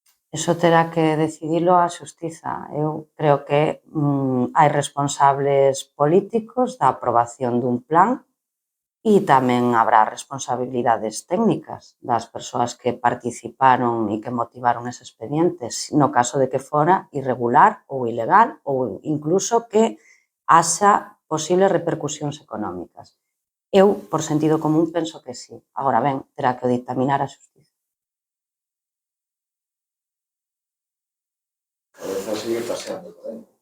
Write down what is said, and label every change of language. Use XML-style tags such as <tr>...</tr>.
<gl>Eso terá que decidilo a xustiza. Eu creo que hai responsables políticos da aprobación dun plan e tamén habrá responsabilidades técnicas das persoas que participaron e que motivaron ese expediente, no caso de que fora irregular ou ilegal ou incluso que haxa posibles repercusións económicas. Eu, por sentido común, penso que sí. Agora ben, terá que dictaminar a xustiza.</gl> <es>A veces sigue paseando por ahí.</es>